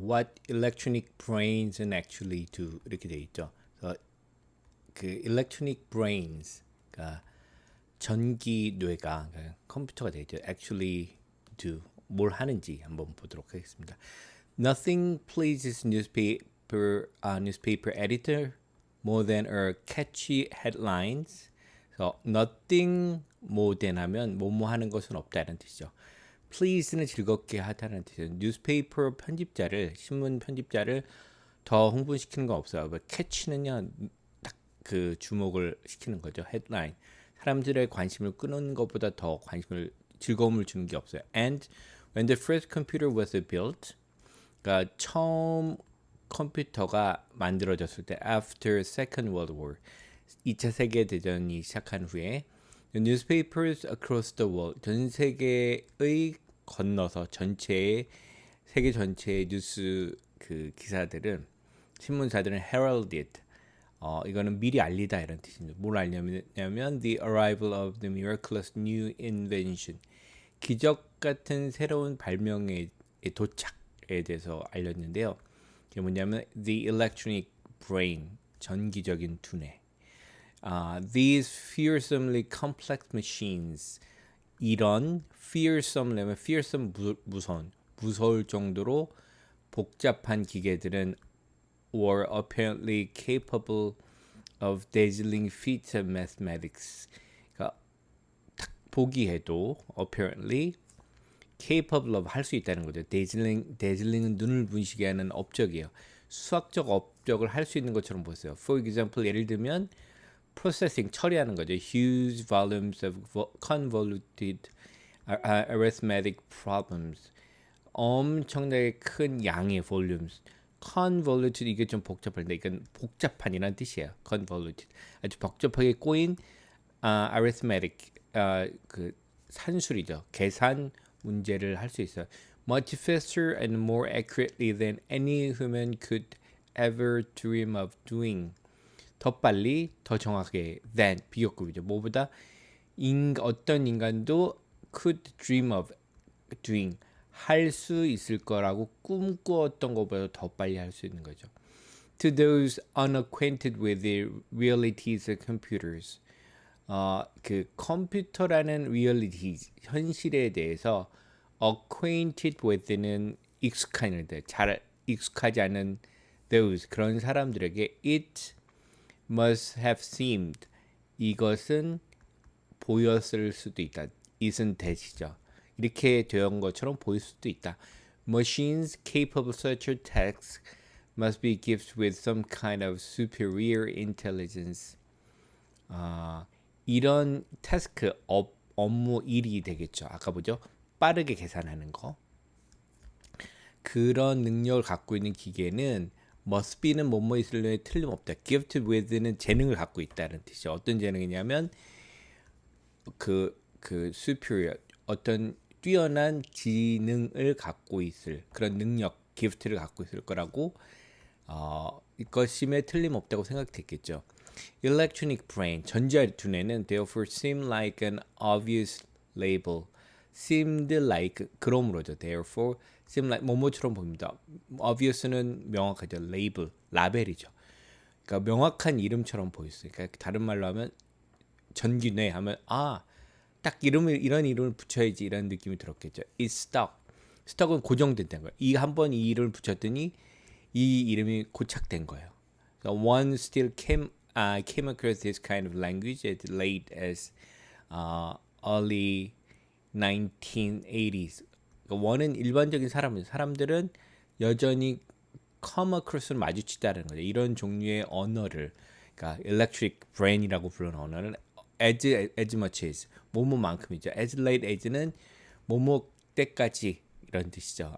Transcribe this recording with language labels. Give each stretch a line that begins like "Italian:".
English: What electronic brains actually do
Korean: 이렇게 돼 있죠. 그래서 그 electronic brains, 그러니까 전기 뇌가 그러니까 컴퓨터가 돼 있죠.
English: Actually do
Korean: 뭘 하는지 한번 보도록 하겠습니다.
English: Nothing pleases newspaper editor more than a catchy headlines.
Korean: 그래서
English: nothing more than
Korean: 하면 뭐뭐 하는 것은 없다는 뜻이죠. please는 즐겁게 하다는 뜻이죠. 뉴스페이퍼 편집자를 신문 편집자를 더 흥분시키는 건 없어요. catch는요 딱 그 주목을 시키는 거죠. headline 사람들의 관심을 끄는 것보다 더 관심을 즐거움을 주는 게 없어요.
English: And when the first computer was built,
Korean: 그러니까 처음 컴퓨터가 만들어졌을 때
English: after Second World War
Korean: 2차 세계 대전이 시작한 후에
English: the newspapers across the world
Korean: 전 세계의 건너서 전체의 세계 전체의 뉴스 그 기사들은 신문사들은 heralded 이거는 미리 알리다 이런 뜻입니다. 뭘 알냐면
English: the arrival of the miraculous new invention
Korean: 기적 같은 새로운 발명의 도착에 대해서 알렸는데요. 이게 뭐냐면
English: the electronic brain
Korean: 전기적인 두뇌.
English: These fearsomely complex machines 이런 fearsome, fearsome
Korean: 무서울 정도로 복잡한 기계들은
English: were apparently capable of dazzling feats of mathematics.
Korean: 그러니까 딱 보기에도
English: apparently capable of
Korean: 할 수 있다는 거죠. dazzling은 눈을 분시게 하는 업적이에요. 수학적 업적을 할 수 있는 것처럼 보였어요.
English: For example,
Korean: 예를 들면 processing 처리하는 거죠.
English: Huge volumes of convoluted arithmetic problems.
Korean: 엄청나게 큰 양의 volumes. convoluted 이게 좀 복잡한데 이건 복잡한이라는 뜻이에요. convoluted 아주 복잡하게 꼬인 arithmetic 그 산술이죠. 계산 문제를 할 수 있어요.
English: Much faster and more accurately than any human could ever dream of doing.
Korean: 더 빨리, 더 정확하게 than 비교급이죠. 뭐보다 어떤 인간도
English: could dream of doing
Korean: 할 수 있을 거라고 꿈꾸었던 것보다 더 빨리 할 수 있는 거죠.
English: To those unacquainted with the realities of computers,
Korean: 그 컴퓨터라는
English: realities
Korean: 현실에 대해서
English: acquainted with
Korean: 는 익숙한데 잘 익숙하지 않은
English: those
Korean: 그런 사람들에게
English: it must have seemed
Korean: 이것은 보였을 수도 있다. it은 대시죠. 이렇게 되는 것처럼 보일 수도 있다.
English: Machines capable of such a task must be gifted with some kind of superior intelligence.
Korean: 이런 태스크, 업무 일이 되겠죠. 아까 보죠. 빠르게 계산하는 거. 그런 능력을 갖고 있는 기계는 must be는 뭐뭐 있을래 틀림없다.
English: gifted with
Korean: 는 재능을 갖고 있다는 뜻이죠. 어떤 재능이냐면 그 superior 어떤 뛰어난 지능을 갖고 있을 그런 능력, 기프트를 갖고 있을 거라고 이것임에 틀림없다고 생각됐겠죠.
English: Electronic brain,
Korean: 전자 두뇌는
English: therefore seem like an obvious label. seemed like
Korean: 그러므로죠.
English: therefore seem like
Korean: 뭐뭐처럼 보입니다. obvious는 명확하죠. label, 라벨이죠. 그러니까 명확한 이름처럼 보였어요. 그러니까 다른 말로 하면 전기뇌 하면 딱 이런 이름을 붙여야지 이런 느낌이 들었겠죠.
English: It's stuck.
Korean: stuck은 고정된다는 거예요. 이 이름을 붙였더니 이 이름이 고착된 거예요.
English: So one still came across this kind of language as late as early 1980s.
Korean: 그러니까 원은 일반적인 사람들은 여전히
English: come across
Korean: 를 마주치다는 거죠. 이런 종류의 언어를 그러니까 electric brain이라고 불리는 언어는
English: as much as
Korean: 뭐뭐만큼이죠.
English: as late as
Korean: 는 뭐뭐 때까지 이런 뜻이죠.